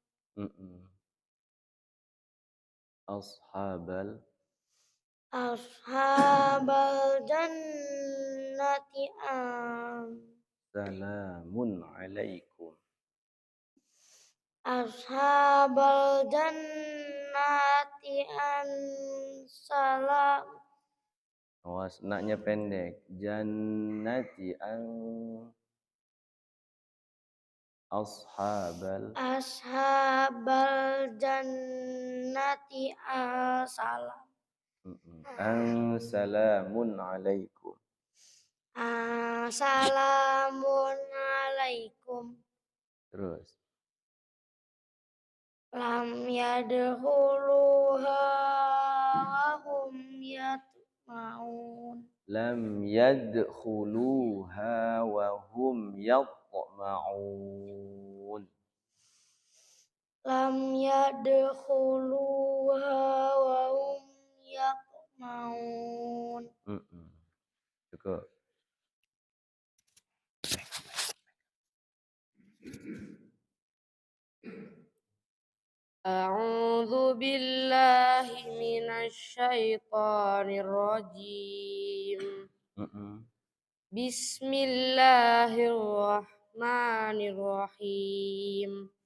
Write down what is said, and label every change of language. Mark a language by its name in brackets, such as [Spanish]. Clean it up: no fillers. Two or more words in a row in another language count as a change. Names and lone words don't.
[Arabic] ashabal jannati سلام عليكم أصحاب الجنة سلام [Indonesian] awas naknya pendek [Arabic] جنة أن أصحاب الجنة سلام أن سلام عليكم السلام عليكم [Indonesian] terus [Arabic] لم يدخلوها وهم يطمعون لم يدخلوها وهم يطمعون لم يدخلوها وهم يطمعون. [Indonesian] cukup [Arabic] أعوذ بالله من الشيطان الرجيم. Bismillahirrahmanirrahim.